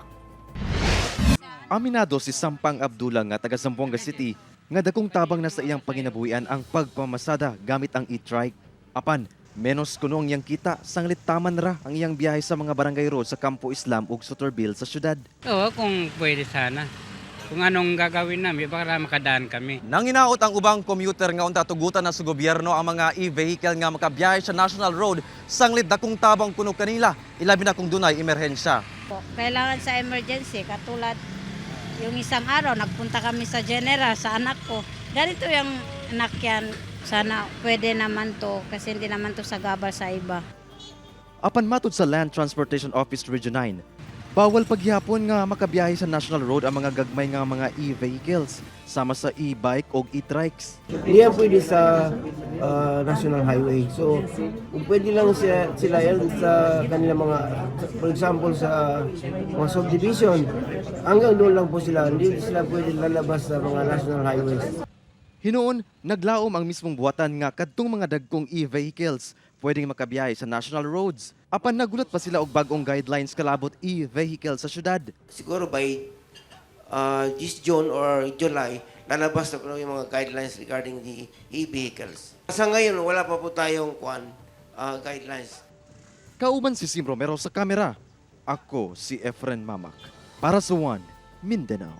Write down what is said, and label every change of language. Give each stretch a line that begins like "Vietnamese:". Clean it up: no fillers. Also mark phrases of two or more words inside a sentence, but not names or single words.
Cebuano: Aminado si Sampang Abdullah nga taga Zamboanga City nga dakong tabang na sa iyang panginabuhian ang pagpamasada gamit ang e-trike. Apan, menos kuno ang iyang kita, sanglit taman ra ang iyang biyahe sa mga barangay road sa Campo Islam ug Sotorbil sa syudad.
Filipino: Oo, kung pwede sana. Kung anong gagawin namin para makadaan kami.
Cebuano: Nang hinaot ang ubang commuter nga unta tugutan na sa gobyerno ang mga e-vehicle nga makabiyahe sa National Road, sanglit dakong tabang kuno kanila, ilabi na kung dunay emerhensya.
Filipino: Kailangan sa emergency, katulad yung isang araw, nagpunta kami sa General, sa anak ko. Ganito yung anak yan, sana pwede naman to, kasi hindi naman to sagabal sa iba.
Cebuano: Apan matud sa Land Transportation Office Region 9, bawal paghihapon nga makabiyahe sa National Road ang mga gagmay nga mga e-vehicles, sama sa e-bike o e-trikes.
Filipino: Hindi yan pwede sa National Highway. So, kung pwede lang sila yan sa kanila mga,
English: for example,
Filipino: sa mga subdivision, hanggang doon lang po sila. Hindi sila pwede lalabas sa mga National Highways.
Cebuano: Hinoon, naglaom ang mismong buhatan nga kadtong mga dagkong e-vehicles pwedeng makabiyahe sa national roads. Apan nagulat pa sila og bagong guidelines kalabot e-vehicle sa syudad.
English: Siguro by this June or July,
Filipino: lalabas na po yung mga guidelines
English: regarding the e-vehicles.
Filipino: Sa ngayon, wala pa po tayong guidelines.
Cebuano: Kauban si Sim Romero sa kamera. Ako si Efren Mamak. Para sa One Mindanao.